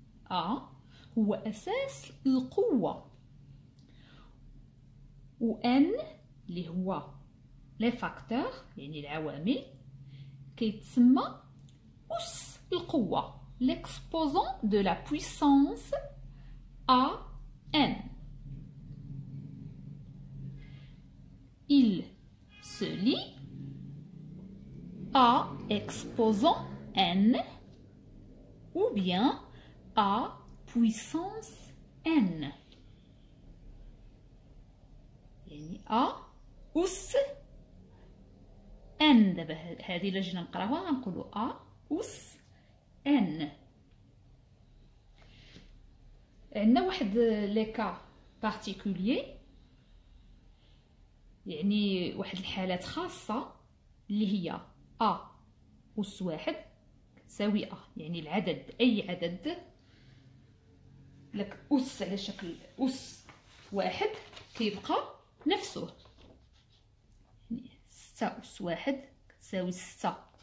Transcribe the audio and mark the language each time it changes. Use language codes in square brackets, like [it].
[ar] A هو أساس القوة، و N اللي هو لي فاكتور يعني العوامل كيتسمى أس القوة، [fr] l'exposant de la puissance AN. Il se lit A exposant N ou bien A puissance N، [ar] يعني A أس N. دابا هذه إلا جينا نقراوها غنقولو A أس N. عندنا واحد لي كا بارتيكوليي، يعني واحد الحالات خاصة اللي هي A أس واحد كتساوي A، يعني العدد أي عدد لك أس على شكل أس واحد كيبقى نفسه، يعني 6 أس واحد كتساوي 6.